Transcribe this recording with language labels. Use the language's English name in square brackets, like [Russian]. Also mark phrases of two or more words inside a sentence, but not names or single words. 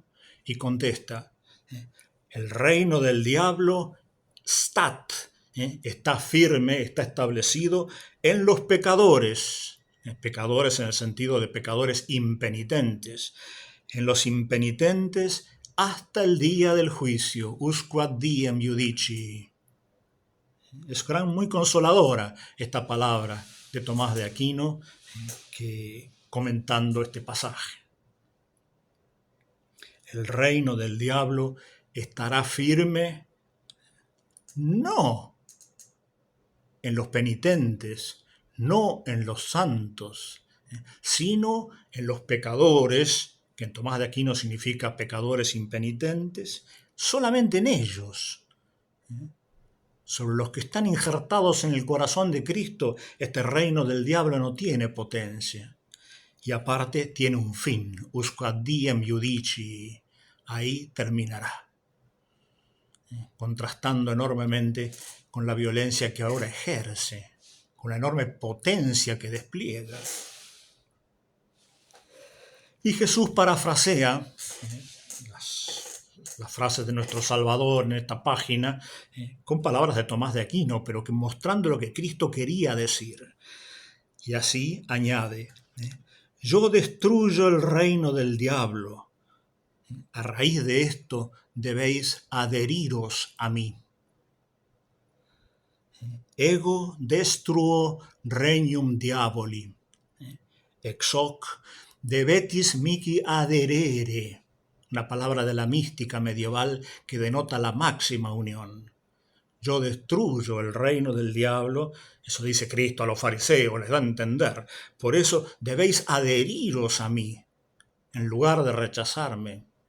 [Spanish] Y contesta, el reino del diablo, stat, está firme, está establecido en los pecadores, pecadores en el sentido de pecadores impenitentes, en los impenitentes hasta el día del juicio, [Latin] usquad diem judici. [Spanish] Es muy consoladora esta palabra de Tomás de Aquino, que comentando este pasaje. El reino del diablo estará firme no en los penitentes, no en los santos, sino en los pecadores, que en Tomás de Aquino significa pecadores impenitentes, solamente en ellos. Sobre los que están injertados en el corazón de Cristo, este reino del diablo no tiene potencia. Y aparte tiene un fin, [Latin] usquad diem iudici, [Spanish] ahí terminará, contrastando enormemente con la violencia que ahora ejerce, con la enorme potencia que despliega. Y Jesús parafrasea las frases de nuestro Salvador en esta página con palabras de Tomás de Aquino, pero que mostrando lo que Cristo quería decir. Y así añade, yo destruyo el reino del diablo. A raíz de esto debéis adheriros a mí. [Latin] Ego destruo regnum diaboli. Ex hoc debetis mihi adherere. [Spanish] Una palabra de la mística medieval que denota la máxima unión. Yo destruyo el reino del diablo, eso dice Cristo a los fariseos, les da a entender. Por eso debéis adheriros a mí, en lugar de rechazarme.